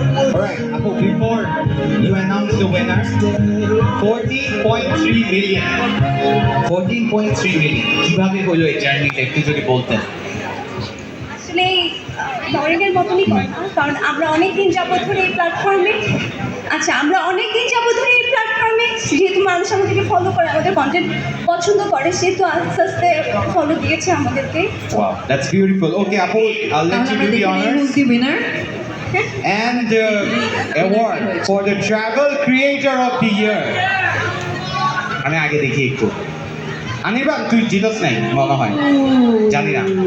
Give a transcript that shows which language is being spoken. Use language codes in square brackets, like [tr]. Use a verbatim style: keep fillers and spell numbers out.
[en] Alright, Apo, before you announce the winner, fourteen point three million. fourteen point three million. [bn] কিভাবে হলো এই জার্নিটা একটু যদি বলতেন। আসলে দর্শকের মতনই কথা, কারণ আমরা অনেক দিন যাবত ধরে এই প্ল্যাটফর্মে আচ্ছা আমরা অনেক দিন যাবত ধরে এই প্ল্যাটফর্মে যেহেতু মানুষ আমাদেরকে ফলো করে, আমাদের কন্টেন্ট পছন্দ করে, সেহেতু আস্তে আস্তে ফলো দিয়েছে আমাদেরকে। [en] Wow, that's beautiful. Okay, Apo, I'll let you do the honors. Who's the winner? And the award for the Travel Creator of the Year. [bn] আমি আগে দেখি একটু। আনিবান, তুই জিতস নাই মনে হয়, জানি না।